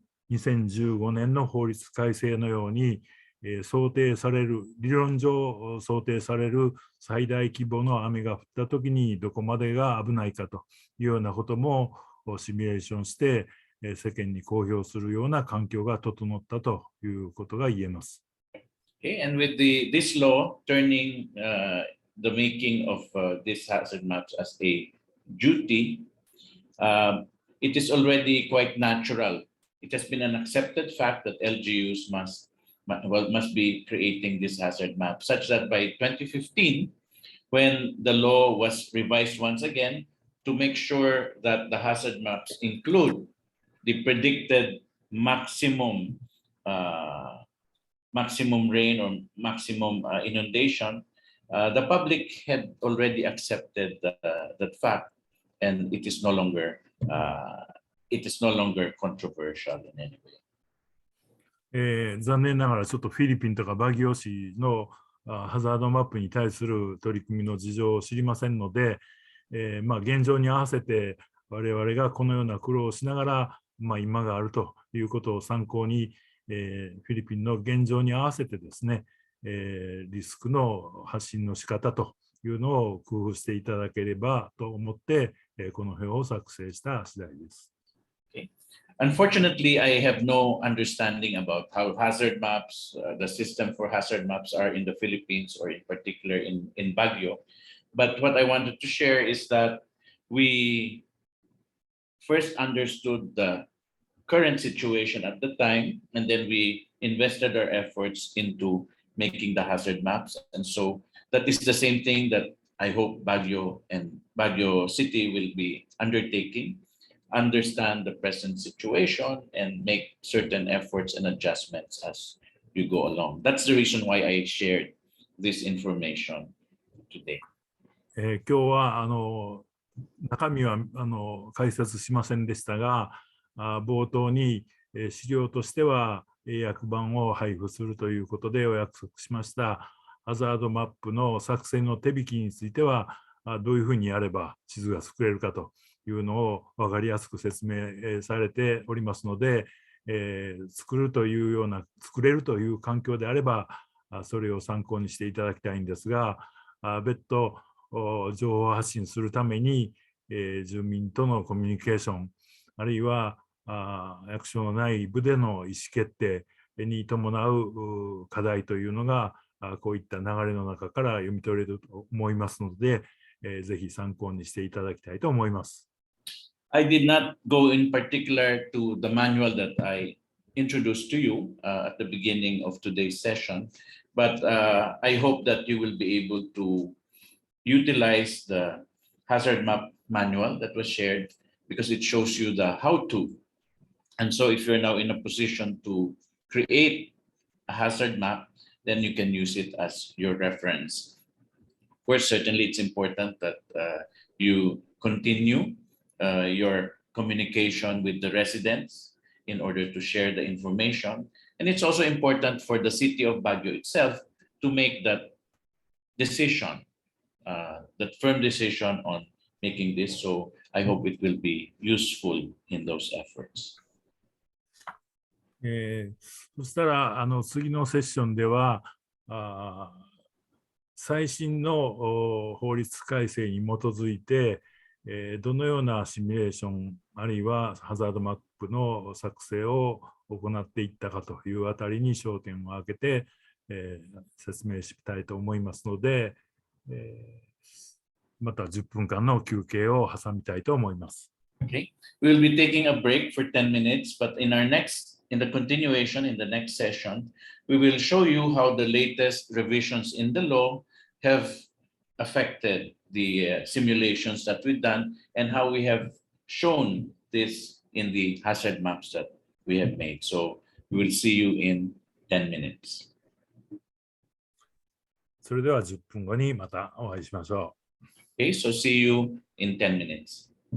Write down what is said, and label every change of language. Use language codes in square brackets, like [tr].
[ja] 2015年の法律改正のように、想定される、理論上想定される最大規模の雨が降ったときにどこまでが危ないかというようなこともシミュレーションして世間に公表するような環境が整ったということが言えます。 [en] Okay, and with this law turning the making of these hazard maps as a duty, it is already quite natural. It has been an accepted fact that LGUs must be creating this hazard map, such that by 2015, when the law was revised once again to make sure that the hazard maps include the predicted maximum rain or maximum inundation, the public had already accepted that fact, and it is no longer controversial in any way. [ja] 残念ながらちょっとフィリピンとかバギオ市のハザードマップに対する取り組みの事情を知りませんので、現状に合わせて我々がこのような苦労をしながら、今があるということを参考に、フィリピンの現状に合わせてですね、リスクの発信の仕方というのを工夫していただければと思って、この表を作成した次第です。 [en] Okay. Unfortunately, I have no understanding about how hazard maps, the system for hazard maps are in the Philippines or in particular in Baguio. But what I wanted to share is that we first understood the current situation at the time, and then we invested our efforts into making the hazard maps. And so that is the same thing that I hope Baguio and Baguio City will be undertaking. Understand the present situation and make certain efforts and adjustments as you go along. That's the reason why I shared this information today. [ja] 今日は中身は解説しませんでしたが、冒頭に資料としては英訳版を配布するということでお約束しましたハザードマップの作成の手引きについてはどういうふうにやれば地図が作れるかというのを分かりやすく説明されておりますので、作れるという環境であればそれを参考にしていただきたいんですが、別途情報発信するために、住民とのコミュニケーションあるいは役所の内部での意思決定に伴う課題というのがこういった流れの中から読み取れると思いますので、ぜひ参考にしていただきたいと思います。 [en] I did not go in particular to the manual that I introduced to you at the beginning of today's session, but I hope that you will be able to utilize the hazard map manual that was shared because it shows you the how-to. And so if you're now in a position to create a hazard map, then you can use it as your reference. Of course, certainly it's important that you continue your communication with the residents in order to share the information. And it's also important for the city of Baguio itself to make that decision, that firm decision on making this. So I hope it will be useful in those efforts. [ja] そしたら次のセッションでは最新の法律改正に基づいてどのようなシミュレーションあるいはハザードマップの作成を行っていったかというあたりに焦点を当てて、説明したいと思いますので、また10分間の休憩を挟みたいと思います。 [en] Okay, we'll be taking a break for 10 minutes, but in the continuation, in the next session, we will show you how the latest revisions in the law have affected the simulations that we've done and how we have shown this in the hazard maps that we have made. So we will see you in 10 minutes. [ja] それでは10分後にまたお会いしましょう。 [en] Okay, so see you in 10 minutes.